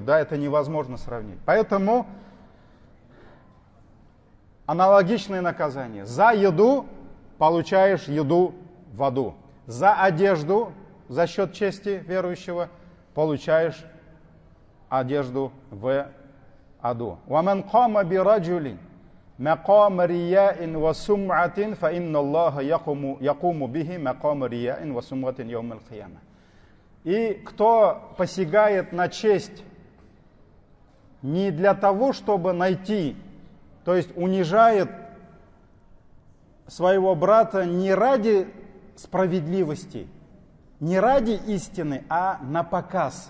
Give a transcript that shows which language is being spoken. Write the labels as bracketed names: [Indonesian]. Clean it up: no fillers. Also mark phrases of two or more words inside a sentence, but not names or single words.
[Russian] Да, это невозможно сравнить. Поэтому аналогичное наказание. За еду получаешь еду в аду. За одежду, за счет чести верующего, получаешь одежду в аду. [Arabic] وَمَنْ قَامَ بِرَجُلٍ مَقَامَ رِيَاءٍ وَسُمْعَةٍ فَإِنَّ اللَّهَ يَقُومُ بِهِ مَقَامَ رِيَاءٍ وَسُمْعَةٍ يَوْمَ الْقِيَامَةِ. [Russian] И кто посягает на честь не для того, чтобы найти, то есть унижает своего брата не ради справедливости, не ради истины, а на показ.